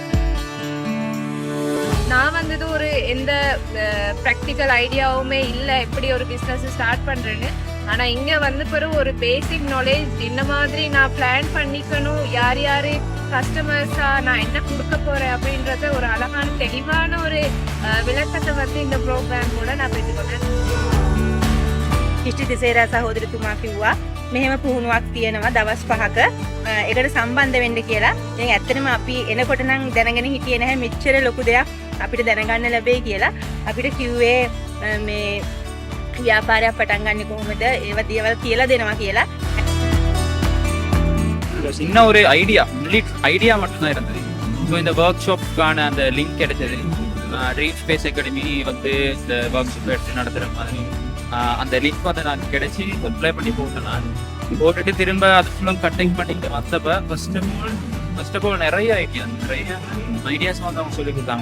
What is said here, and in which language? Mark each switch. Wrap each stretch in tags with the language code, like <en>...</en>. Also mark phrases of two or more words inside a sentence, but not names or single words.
<ta>நான் வந்தது ஒரு எந்த</ta> <en>practical idea</en> <ta>இல்லை எப்படி ஒரு</ta> <en>business start</en> <ta>பண்ணுறேன்னு. ஆனால் இங்கே வந்த பிறகு ஒரு</ta> <en>basic knowledge</en> <ta>இந்த மாதிரி நான் பிளான் பண்ணிக்கணும், யார் யார் கஸ்டமர்ஸாக நான் என்ன கொடுக்க போகிறேன் அப்படின்றத ஒரு அழகான தெளிவான ஒரு விளக்கத்தை வந்து இந்த ப்ரோக்ராம் கூட நான் பெற்றுக்கொண்டேன்.</ta> <si>කිෂ්ටි තිසේරා සහෝදරතුමා කිව්වා මෙහෙම පුහුණුවක් තියෙනවා දවස් 5ක ඒකට සම්බන්ධ වෙන්න කියලා. ඉතින් ඇත්තටම අපි එනකොට නම් දැනගෙන හිටියේ නැහැ මෙච්චර ලොකු දෙයක් අපිට දැනගන්න ලැබෙයි කියලා. අපිට කිව්වේ මේ ව්‍යාපාරයක් පටන් ගන්න කොහොමද ඒව දේවල් කියලා දෙනවා කියලා.</si> <ta>சின்ன ஒரு ஐடியா மட்டும்தான் இருந்தது. ஸோ இந்த ஒர்க் ஷாப்புக்கான அந்த லிங்க் கிடைச்சது. ட்ரீம் ஸ்பேஸ் அகாடமி வந்து இந்த ஒர்க் ஷாப் எடுத்து நடத்துகிற மாதிரி அந்த லிங்க் வந்து நான் கிடைச்சி அப்ளை பண்ணி போட்டேன். நான் போட்டுட்டு திரும்ப அது ஃபுல்லும் கட்டிங் பண்ணிட்டு வந்தப்போ</ta> <en>first of all</en> <ta>நிறைய ஐடியாஸ் வந்து அவங்க சொல்லி கொடுத்தாங்க.</ta>